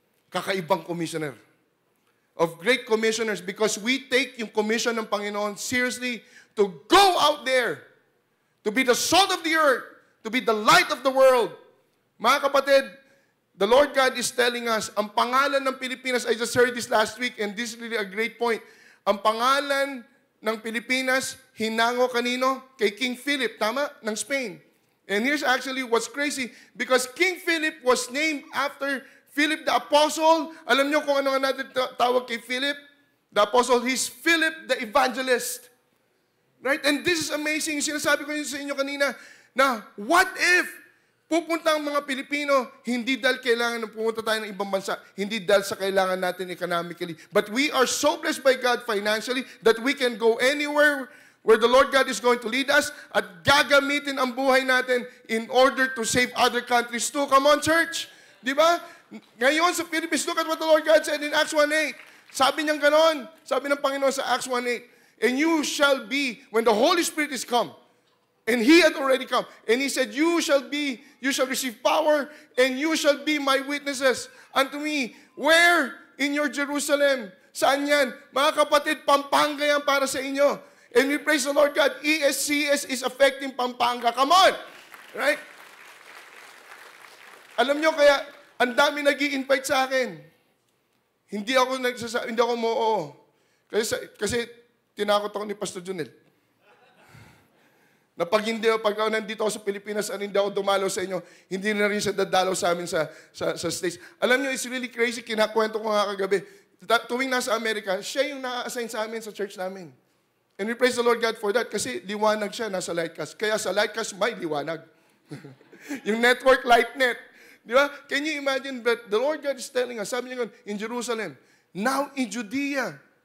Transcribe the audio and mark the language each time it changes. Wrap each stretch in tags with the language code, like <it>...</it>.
<tl>Kakaibang commissioner.</tl> <en>Of great commissioners, because we take yung commission ng Panginoon seriously to go out there, to be the salt of the earth, to be the light of the world.</en> <tl>Mga kapatid,</tl> <en>the Lord God is telling us,</en> <tl>ang pangalan ng Pilipinas,</tl> <en>I just heard this last week, and this is really a great point.</en> <tl>Ang pangalan ng Pilipinas, hinango kanino? Kay King Philip, tama? Ng Spain.</tl> <en>And here's actually what's crazy, because King Philip was named after Philip the Apostle.</en> <tl>Alam niyo kung ano nga natin tawag kay Philip?</tl> <en>The Apostle, he's Philip the Evangelist. Right? And this is amazing.</en> <tl>Sinasabi ko yun sa inyo kanina, na</tl> <en>what if</en> <tl>pupunta ang mga Pilipino, hindi dahil kailangan na pumunta tayo ng ibang bansa, hindi dahil sa kailangan natin</tl> <en>economically, but we are so blessed by God financially that we can go anywhere where the Lord God is going to lead us</en> <tl>at gagamitin ang buhay natin</tl> <en>in order to save other countries too. Come on, church!</en> <tl>Di ba? Ngayon sa</tl> <en>Philippines, look at what the Lord God said in Acts 1:8.</en> <tl>Sabi niyang ganon. Sabi ng Panginoon sa</tl> <en>Acts 1:8, and you shall be, when the Holy Spirit is come, and He had already come, and He said, you shall receive power, and you shall be my witnesses unto me. Where? In your Jerusalem.</en> <tl>Saan yan? Mga kapatid, Pampanga yan para sa inyo.</tl> <en>And we praise the Lord God, ESCS is affecting Pampanga. Come on! Right?</en> <tl>Alam nyo, kaya ang dami nag-i-invite sa akin. Hindi ako mo-oo. Kasi tinakot ako ni Pastor Junel. Na pag ako nandito ako sa Pilipinas at hindi ako dumalaw sa inyo, hindi na rin siya dadalaw sa amin sa States.</tl> <en>Alam nyo, it's really crazy.</en> <tl>Kinakwento ko nga kagabi. Tuwing nasa Amerika, siya yung na-assign sa amin sa church namin.</tl> <en>And we praise the Lord God for that</en> <tl>kasi liwanag siya nasa Lightcast. Kaya sa Lightcast may liwanag. Yung network LightNet. Di ba?</tl> <en>Can you imagine that the Lord God is telling us,</en> <tl>sabi niya</tl> <en>in Jerusalem, now in Judea.</en>